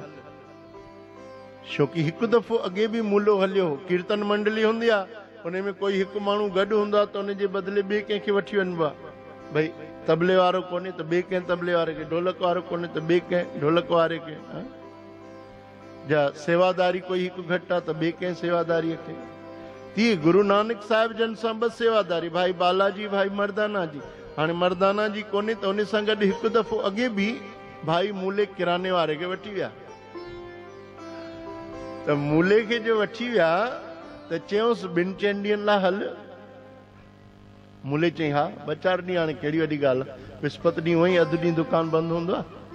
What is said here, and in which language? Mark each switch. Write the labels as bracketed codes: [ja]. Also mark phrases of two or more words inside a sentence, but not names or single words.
[sd] छोकी हिकु दफ़ो अॻे बि मूलो हलियो कीर्तन मंडली हूंदी आहे उन में कोई हिकु माण्हू गॾु हूंदो आहे त उन जे बदिले ॿिए कंहिंखे वठी वञिबो आहे। भई तबले वारो कोन्हे त ॿिए कंहिं तबले वारे खे ढोलक वारो कोन्हे त ॿिए कंहिं ढोलक वारे खे जा सेवादारी कोई हिकु घटि आहे त ॿिए कंहिं सेवादारीअ खे तीअं गुरु नानक साहिब जन सां बसि सेवादारी भाई बालाजी भाई मर्दाना जी। हाणे मर्दाना जी कोन्हे त उन सां गॾु हिकु दफ़ो अॻे बि भाई मूले किराने वारे खे वठी विया त मूले खे जो वठी विया त चयऊंसि 2-4 ॾींहंनि लाइ हल। मूले चई हा 2-4 ॾींहं हाणे कहिड़ी वॾी ॻाल्हि आहे, विस्पति ॾींहुं हूअं ई अधु ॾींहुं दुकान बंदि हूंदो आहे।